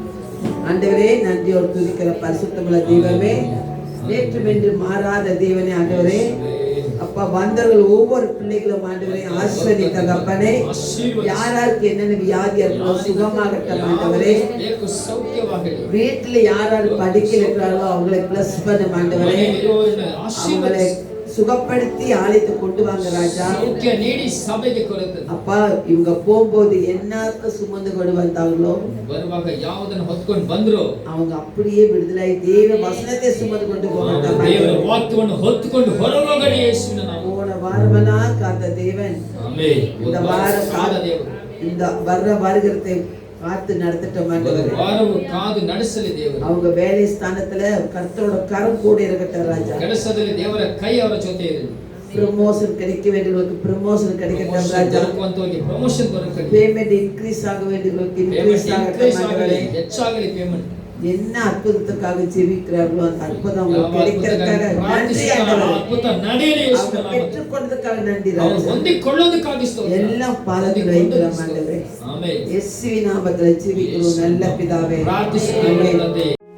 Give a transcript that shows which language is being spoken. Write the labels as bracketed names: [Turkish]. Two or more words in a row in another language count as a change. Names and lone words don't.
[Tamil] ஆண்டவரே, நன்றியோடு துதிக்கிற பரிசுத்தமுள்ள தெய்வமே, நேற்று வென்று மாறாத தேவனே, ஆண்டவரே அப்பா, வந்தவர்கள் ஒவ்வொரு பிள்ளைகளும் ஆண்டவரே ஆசீர்வதி தகப்பனே. யாராருக்கு என்னென்ன வியாதி இருக்கோ சுகமாகட்டும் ஆண்டவரே. வீட்டில் யாராரு படிக்க இருக்கிறார்களோ அவங்களை பிளஸ் பண்ண ஆண்டவரே. அவங்களை சுகப்படுத்தி ஆலயத்தை கொண்டு வாங்க ராஜா. [Kannada] ಸೌಖ್ಯ ನೀಡಿ ಸಭೆಗೆ ಕೊಡುತ್ತದೆ. [Tamil] அப்பா இவங்க போகும்போது என்னத்த சுமந்து கொண்டு வந்தாங்களோ [Kannada] ಬರುವಾಗ ಯಾವುದನ್ನು ಹೊತ್ಕೊಂಡು ಬಂದ್ರು [Tamil] அவங்க அப்படியே விடுதலை தேவ வசனத்தை சுமந்து கொண்டு போனாங்க. [Kannada] ದೇವರ ವಾಕ್ಯವನ್ನು ಹೊತ್ತುಕೊಂಡು ಹೊರಗೋಗಲಿ ಯೇಸುವಿನ ನಾಮ. [Tamil] போன வாரமெல்லாம் காத்த தேவன் [Kannada] ಆಮೆನ್. [Tamil] இந்த வார [Kannada] ಕಾದ ದೇವರು [Tamil] இந்த வர்ற வருகிறதை காத்து நடத்திட்டோம் ஆண்டவரே. [Kannada] ವಾರವು ಕಾದು ನಡೆಸಲಿ ದೇವರು. [Tamil] அவங்க வேலை ஸ்தானத்துல கர்த்தரோட கரம் கூட இருக்கட்டும் ராஜா. [Kannada] ಕೆಲಸದಲ್ಲಿ ದೇವರ ಕೈ ಅವರ ಜೊತೆ ಇರಲಿ. [Tamil] ப்ரமோஷன் கிடைக்க வேண்டியவங்களுக்கு ப்ரமோஷன் கிடைக்கட்டும் ராஜா. [Kannada] ದೊರಕುವಂತವರಿಗೆ ಪ್ರಮೋಷನ್ ದೊರಕಲಿ. [English] payment increase [Tamil] ஆக வேண்டியவங்களுக்கு இன்க்ரீஸ் ஆகட்டும் ஆண்டவரே. [Kannada] ಹೆಚ್ಚಾಗಲಿ ಪೇಮೆಂಟ್. [Tamil] என்ன அற்புதத்துக்காக ஜெபிக்கிறார்களோ அந்த அற்புதம் அவங்களுக்கு கிடைக்கிறதுக்காக நன்றி ஆண்டவரே. [Kannada] ಅದ್ಭುತ ನಡೆಯಲಿ [Tamil] அவங்க [Kannada] ಯೇಸುವಿನ ನಾಮದಲ್ಲಿ. [Tamil] பெற்றுக்கொண்டதுக்காக நன்றி [Kannada] ಅವರು [Tamil] ராஜா. [Kannada] ಹೊಂದಿಕೊಳ್ಳೋದಕ್ಕಾಗಿ ಸ್ತೋತ್ರ. [Tamil] எல்லாம் பாதத்தில் வைக்கிறோம் ஆண்டவரே. [Kannada] ಆಮೆನ್. [Tamil] இயேசுவின் நாமத்தில் ஜெபிக்கிறோம் நல்ல பிதாவே. [Kannada] ಪ್ರಾರ್ಥಿಸುತ್ತೇವೆ ತಂದೆ.